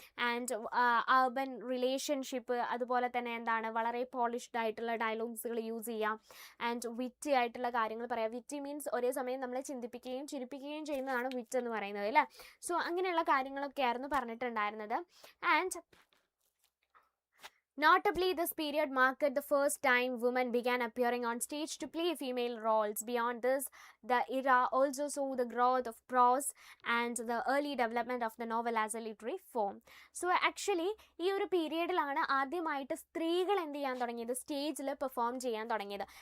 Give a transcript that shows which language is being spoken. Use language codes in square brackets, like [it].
[ml] And urban relationship, അതുപോലെ തന്നെ എന്താണ്, വളരെ പോളിഷ്ഡ് ആയിട്ടുള്ള ഡയലോഗ്സുകൾ യൂസ് ചെയ്യാം. ആൻഡ് വിറ്റി ആയിട്ടുള്ള കാര്യങ്ങൾ പറയാം. വിറ്റി മീൻസ് ഒരേ സമയം നമ്മളെ ചിന്തിപ്പിക്കുകയും ചിരിപ്പിക്കുകയും ചെയ്യുന്നതാണ് വിറ്റ് എന്ന് പറയുന്നത് അല്ലേ. സോ അങ്ങനെയുള്ള കാര്യങ്ങളൊക്കെ ആയിരുന്നു പറഞ്ഞിട്ടുണ്ടായിരുന്നത്. [en] And notably, this period marked the first time women began appearing on stage to play female roles. Beyond this, the era also saw the growth of prose and the early development of the novel as a literary form. [ml] So actually, ഈ ഒരു പീരിയഡിലാണ് ആദ്യമായിട്ട് സ്ത്രീകൾ എന്ത് ചെയ്യാൻ തുടങ്ങിയത്, സ്റ്റേജിൽ perform ചെയ്യാൻ തുടങ്ങിയത്.